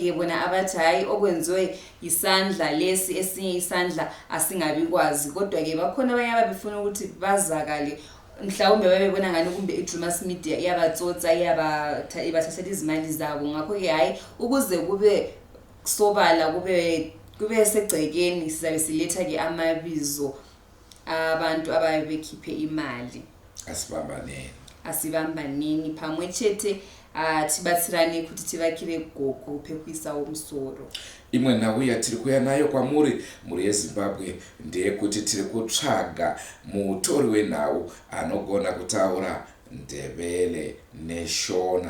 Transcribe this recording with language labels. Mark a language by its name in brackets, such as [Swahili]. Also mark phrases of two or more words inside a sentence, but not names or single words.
[North Ndebele] ke bona abathi hayi okwenziwe isandla lesi esinye isandla asingabikwazi kodwa ke bakhona abanye abafuna ukuthi bazakale mhlawumbe babebona ngani kumbe iDrewmas Media iyabatsotsa ibathathela izimali zabo ngakho ke hayi ukuze kube sobala kube segcekeni sizabe siletha ke amabizo abantu ababekhiphe imali. [Shona] Asibambaneni phamwe chethe tibatsirane kuti tivakire gogo pekuisa umusoro. Imwe nhau yatiri kuya nayo kwamuri muri yeZimbabwe ndeyekuti tiri kutsvaga mutori wenhau anogona kutaura Ndebele neShona.